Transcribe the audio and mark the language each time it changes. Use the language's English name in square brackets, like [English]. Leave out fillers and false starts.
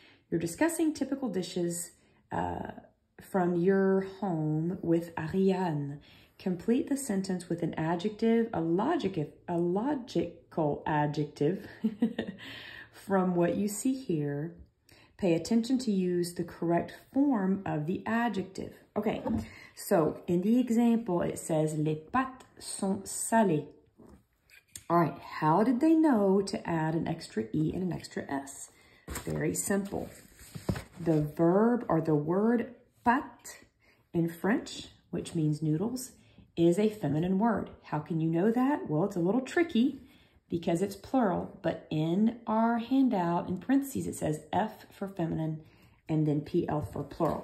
[English] You're discussing typical dishes from your home with Ariane. Complete the sentence with an adjective, a logical adjective from what you see here. Pay attention to use the correct form of the adjective. Okay, so in the example, it says, [French] les pâtes sont salées. [English] All right, how did they know to add an extra E and an extra S? Very simple. The verb or the word pâte in French, which means noodles, is a feminine word. How can you know that? Well, it's a little tricky because it's plural, but in our handout, in parentheses, it says F for feminine and then PL for plural.